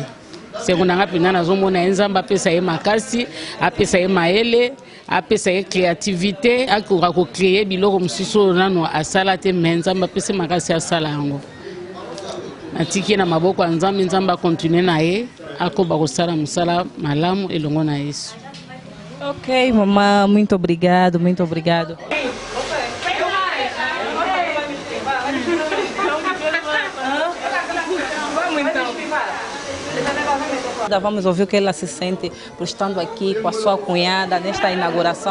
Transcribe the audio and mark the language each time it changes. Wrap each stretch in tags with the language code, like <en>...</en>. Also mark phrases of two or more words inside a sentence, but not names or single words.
<ln>Sengo na ngai mpenza nazomona ye Nzambe apesa ye makasi apesa ye mayele apesa ye créativité akoka kocreye biloko mosusu oyo nano asala te me Nzambe apesa makasi asala yango. Natiki na maboko ya Nzambe, Nzambe akontinue na ye akoba kosala mosala malamu elongo na Yesu.</ln> <pt>Ok, mamãe, muito obrigado, muito obrigado. Vamos ouvir o que ela se sente por estando aqui com a sua cunhada nesta inauguração.</pt>